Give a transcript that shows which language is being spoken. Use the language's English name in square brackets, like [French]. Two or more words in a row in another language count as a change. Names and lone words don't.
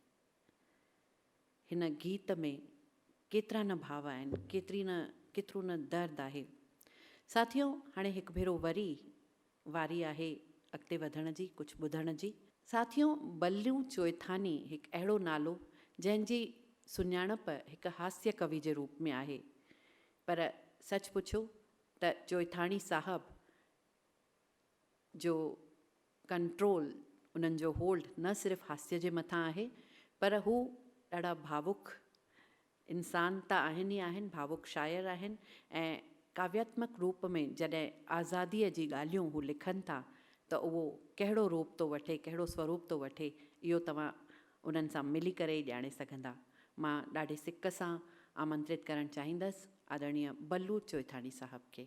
[Sindhi] हिन गीत में केतिरा न भाव आहिनि केतिरो न दर्द आहे साथियों हाणे हिकु भेरो वरी वारी आहे अॻिते वधण जी कुझु ॿुधण जी साथियों बल्लू चोइथानी हिकु अहिड़ो नालो जंहिंजी सुञाणप हिकु हास्य कवि जे रूप में आहे पर सच पुछो त चोइथानी साहब जो कंट्रोल उन्हनि जो होल्ड न सिर्फ़ु हास्य जे मथां आहे पर हू ॾाढा भावुक इंसान त आहिनि ई आहिनि भावुक शाइर आहिनि ऐं काव्यात्मक रूप में जॾहिं आज़ादीअ जी ॻाल्हियूं हू लिखनि था त उहो कहिड़ो रूप थो वठे कहिड़ो स्वरूप थो वठे इहो तव्हां उन्हनि सां मिली करे ई ॼाणे सघंदा मां ॾाढे सिक सां आमंत्रित करणु चाहींदसि आदरणीय बल्लू चोइथानी साहब खे